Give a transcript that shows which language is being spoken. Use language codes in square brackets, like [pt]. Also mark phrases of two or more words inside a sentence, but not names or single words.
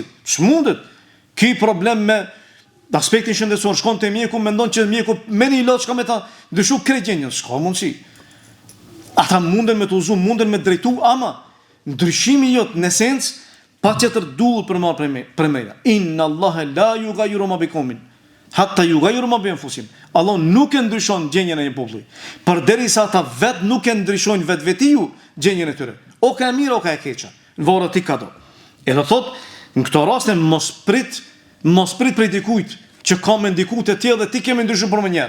[sq] S'mundet. Ki problem me aspektin shëndetësor, shkon te mjeku, mendon që mjeku me një ilaç ka me ta ndryshu krejt gjendjen, s'ka mundësi. Ata munden me të uzu, munden me drejtu, ama ndryshimi jot në esencë patjetër duhet për marrë premëra. [ar] إن الله لا يغير ما بقوم حتى يغيروا ما بأنفسهم. [sq] Allah nuk e ndryshon gjendjen e një populli, përderisa ata vet nuk e ndryshojnë vetvetiu gjendjen e tyre. O ka e mirë o ka e keqja, në varë ti ka do. Edhe thot, në këto raste mos prit prej dikujt që ka me ndiku të tjerë dhe ti kemi ndryshuar për më njerë.